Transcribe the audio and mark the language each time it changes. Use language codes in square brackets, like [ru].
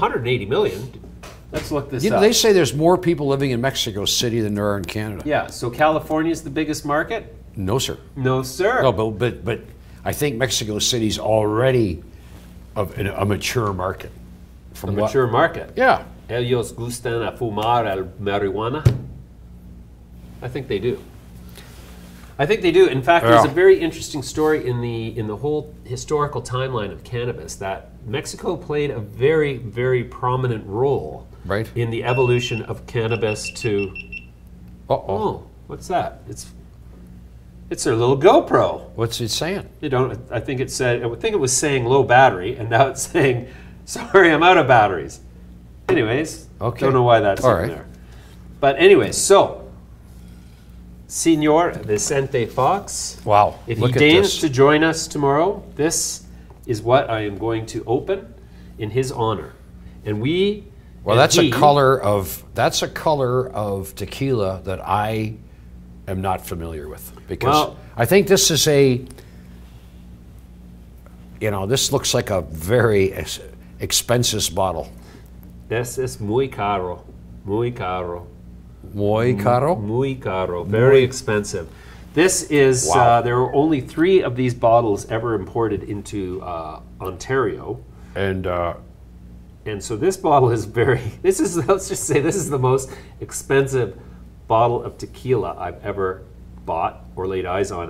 [en] 180 million. Let's look this up. They say there's more people living in Mexico City than there are in Canada. Yeah, so California is the biggest market? No, sir. No, sir. No, but I think Mexico City's already a mature market. Mature market? Yeah. [es] Ellos gustan a fumar el marihuana? [en] I think they do. I think they do. In fact, there's a very interesting story in the whole historical timeline of cannabis that Mexico played a very, very prominent role Right. in the evolution of cannabis to. Oh, what's that? It's their little GoPro. What's it saying? I think it said. I think it was saying low battery, and now it's saying, "Sorry, I'm out of batteries." Anyways, Okay. don't know why that's in there. But anyways, so Senor Vicente Fox. Wow. If he deigns to join us tomorrow, this is what I am going to open in his honor. And we. Well, that's a color of tequila that I am not familiar with, because I think this is this looks like a very expensive bottle. This is [es] muy caro, muy caro. Muy caro? Muy caro, [en] very expensive. This is, there are only 3 of these bottles ever imported into Ontario. And so this bottle is let's just say this is the most expensive bottle of tequila I've ever bought or laid eyes on.